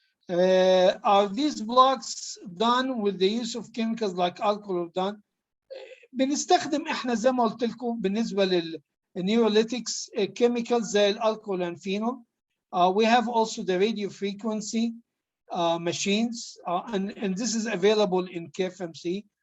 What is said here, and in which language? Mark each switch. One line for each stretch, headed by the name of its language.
English: Are these blocks done with the use of chemicals like alcohol or done?
Arabic: بنستخدم احنا زي ما قلت لكم بالنسبه للنيوروليتكس chemicals زي الالكول
English: and phenol. We have also the radio frequency machines, and this is available in KFMC.